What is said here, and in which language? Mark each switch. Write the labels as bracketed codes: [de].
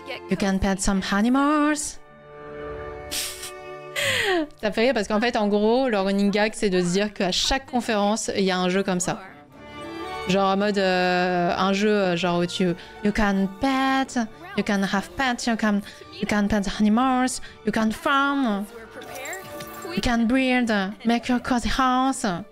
[en] You can pet some animals. [fr] Ça fait rire parce qu'en fait, en gros, le running gag, c'est de se dire qu'à chaque conférence, il y a un jeu comme ça. Genre en mode un jeu genre où tu... [en] You can pet, you can have pets, you can pet animals, you can farm, you can breed, make your cozy house.